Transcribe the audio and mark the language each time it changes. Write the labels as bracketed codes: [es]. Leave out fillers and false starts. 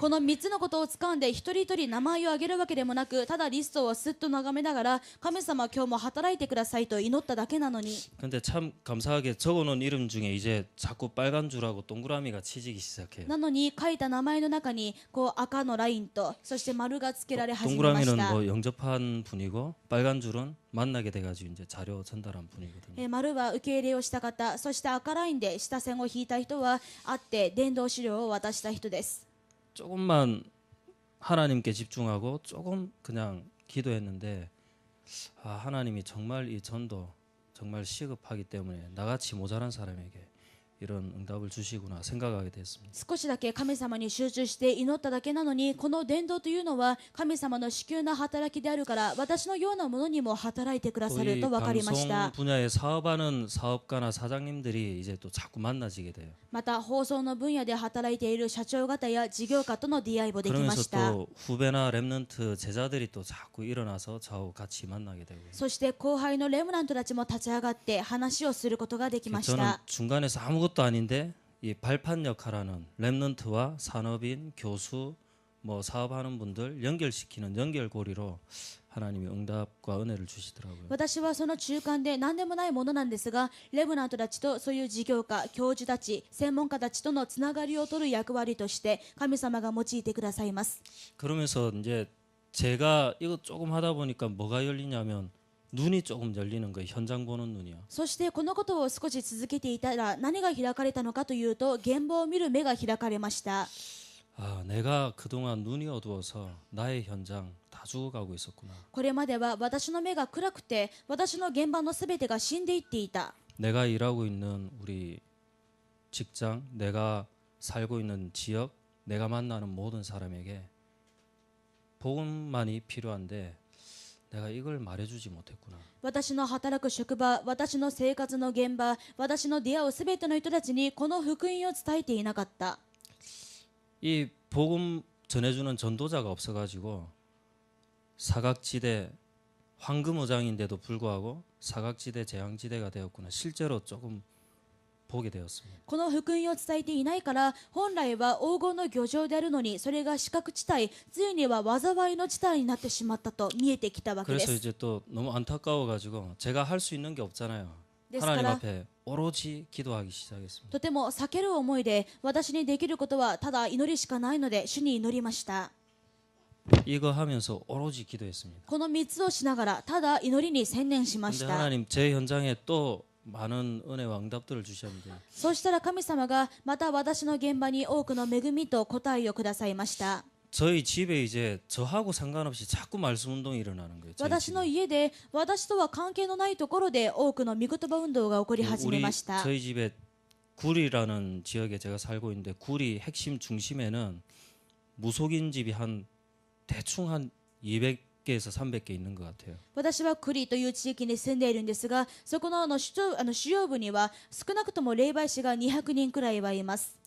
[ja] この3つのことを掴んで一人一人名前を挙げるわけでもなくただリストをすっと眺めながら神様今日も働いてくださいと祈っただけなのに [ko] 근데 참 감사하게 적어놓은 이름 중에 이제 자꾸 빨간 줄하고 동그라미가 치지기 시작해요. [ja] なのに書いた名前の中にこう赤のラインとそして丸がつけられ始めまし [ko] 동그라미는 [ja] た。 [ko] 뭐 영접한 분이고 빨간 줄은 만나게 돼가지고 이제 자료 전달한 분이거든요. [ja] 丸は受け入れをした方そして赤ラインで下線を引いた人は会って伝道資料を渡した人です。 [ko] 조금만 하나님께 집중하고 조금 그냥 기도했는데 하나님이 정말 이 전도 정말 시급하기 때문에 나같이 모자란 사람에게 이런 응답을 주시구나 생각하게 됐습니다. [ja] 少しだけ神様に集中して祈っただけなのにこの伝道というのは神様の至急な働きであるから私のようなものにも働いてくださると分かりまし [ko] 방송 [ja] た。 [ko] 분야에 사업하는 사업가나 사장님들이 이제 또 자꾸 만나지게 돼요. [ja] また放送の分野で働いている社長方や事業家との出会いもできま [ko] 그러면서 [ja] した。 [ko] 또 후배나 랩런트 제자들이 또 자꾸 일어나서 저하고 같이 만나게 되고 [ja] そして後輩のレムナントたちも立ち上がって話をすることができまし [ko] 저는 [ja] た。 [ko] 중간에서 아무것도 아닌데 이 발판 역할하는 랩런트와 산업인, 교수, 뭐 사업하는 분들 연결시키는 연결고리로 하나님이 응답과 은혜를 주시더라고요. [ja] 私はその中間で何でもないものなんですがレムナントたちとそういう事業家教授たち専門家たちとのつながりを取る役割として神様が用いてくださいます。 [ko] 그러면서 이제 제가 이거 조금 하다 보니까 뭐가 열리냐면 눈이 조금 열리는 거예요. 현장 보는 눈이요. [ja] そしてこのことを少し続けていたら何が開かれたのかというと現場を見る目が開かれました。 [ko] 내가 그동안 눈이 어두워서 나의 현장 다 죽어가고 있었구나. [ja] これまでは私の目が暗くて私の現場のすべてが死んでいっていた。 [ko] 내가 일하고 있는 우리 직장, 내가 살고 있는 지역, 내가 만나는 모든 사람에게 복음만이 필요한데 내가 이걸 말해주지 못했구나. [ja] 私の働く職場、私の生活の現場、私の出会うすべての人たちにこの福音を伝えていなかった。 [ko] 이 복음 전해주는 전도자가 없어가지고 사각지대 황금어장인데도 불구하고 사각지대 재앙지대가 되었구나. 실제로 조금 보게 되었습니다. [ja] この福音を伝えていないから本来は黄金の漁場であるのにそれが死角地帯ついには災いの地帯になってしまったと見えてきたわけで [ko] 그래서 [ja] す。 [ko] 이제 또 너무 안타까워가지고 제가 할 수 있는 게 없잖아요. 하나님 됐어라. 앞에 오로지 기도하기 시작했습니다. [ja] とても避ける思いで私にできることはただ祈りしかないので主に祈りました。 [ko] 이거 하면서 오로지 기도했습니다. [ja] この3つをしながらただ祈りに専念しまし [ko] 근데 [ja] た。 [ko] 하나님 제 현장에 또 많은 은혜와 응답들을 주셨는데 [ja] そうしたら神様がまた私の現場に多くの恵みと答えをくださいました。 [ko] 저희 집에 이제 저하고 상관없이 자꾸 말씀 운동이 일어나는 거예요. 저희 [ja] 私の [ko] 집에. [ja] 家で私とは関係のないところで多くの御言葉運動が起こり始めました。 [ko] 저희 집에 구리라는 지역에 제가 살고 있는데 구리 핵심 중심에는 무속인 집이 한 대충 한 200개에서 300개 있는 것 같아요. [ja] 私はクリという地域に住んでいるんですが、そこの主要部には少なくとも霊媒師が200人くらいはいます。